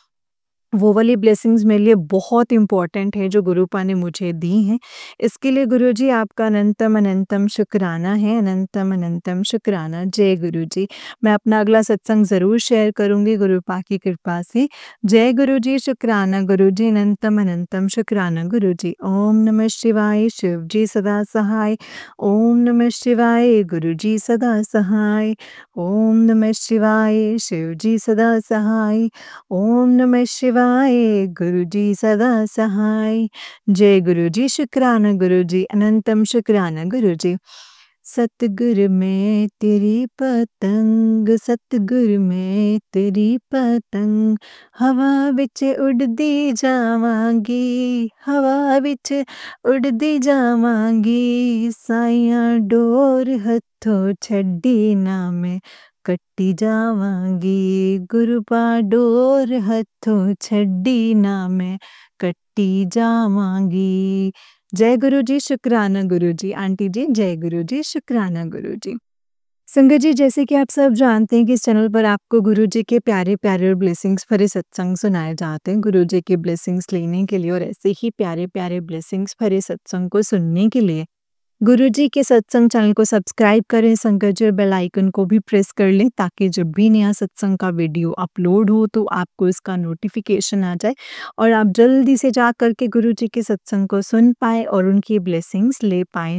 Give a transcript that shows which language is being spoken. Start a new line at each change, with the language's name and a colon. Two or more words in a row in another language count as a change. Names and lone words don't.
Hindi: वो वाली ब्लेसिंग्स मेरे लिए बहुत इम्पोर्टेंट है जो गुरुपा ने मुझे दी हैं। इसके लिए गुरुजी आपका अनंतम अनंतम शुक्राना है, अनंतम अनंतम शुक्राना। जय गुरु जी। मैं अपना अगला सत्संग ज़रूर शेयर करूँगी गुरुपा की कृपा से। जय गुरु जी, शुक्राना गुरु जी, अनंतम अनंतम शुक्राना गुरु जी।
Sanskrit: ओम नमः शिवाय,
Hindi: शिव जी सदा सहाय।
Sanskrit: ओम नमः शिवाय,
Hindi: गुरु जी सदा सहाय।
Sanskrit: ओम नमः शिवाय,
Hindi: शिव जी सदा सहाय।
Sanskrit: ओम नमः शिवाय,
Hindi: गुरु जी सदा सहाय। जय गुरु जी, शुक्राना गुरु जी, अनंतम शुक्राना गुरु जी।
Punjabi: ਸਤਗੁਰ ਮੈਂ ਤੇਰੀ ਪਤੰਗ, ਸਤਗੁਰ ਮੈਂ ਤੇਰੀ ਪਤੰਗ, ਹਵਾ ਵਿਚ ਉੱਡਦੀ ਜਾਵਾਂਗੀ, ਹਵਾ ਵਿਚ ਉੱਡਦੀ ਜਾਵਾਂਗੀ, ਸਾਈਆਂ ਡੋਰ ਹੱਥੋਂ ਛੱਡੀਂ ਨਾ ਮੈਂ ਕੱਟੀ ਜਾਵਾਂਗੀ, ਗੁਰੂਪਾ ਡੋਰ ਹੱਥੋਂ ਛੱਡੀਂ ਨਾ ਮੈਂ ਕੱਟੀ ਜਾਵਾਂਗੀ।
Hindi: जय गुरु जी, शुक्राना गुरु जी। आंटी जी, जय गुरु जी, शुक्राना गुरु जी। संगत जी जैसे कि आप सब जानते हैं कि इस चैनल पर आपको गुरु जी के प्यारे-प्यारे और ब्लेसिंग्स भरे सत्संग सुनाए जाते हैं। गुरु जी के ब्लेसिंग्स लेने के लिए और ऐसे ही प्यारे-प्यारे ब्लेसिंग्स भरे सत्संग को सुनने के लिए गुरुजी के सत्संग चैनल को सब्सक्राइब करें, संगत जी और बेल आइकन को भी प्रेस कर लें ताकि जब भी नया सत्संग का वीडियो अपलोड हो तो आपको इसका नोटिफिकेशन आ जाए और आप जल्दी से जा कर के गुरुजी के सत्संग को सुन पाएँ और उनकी ब्लेसिंग्स ले पाएँ।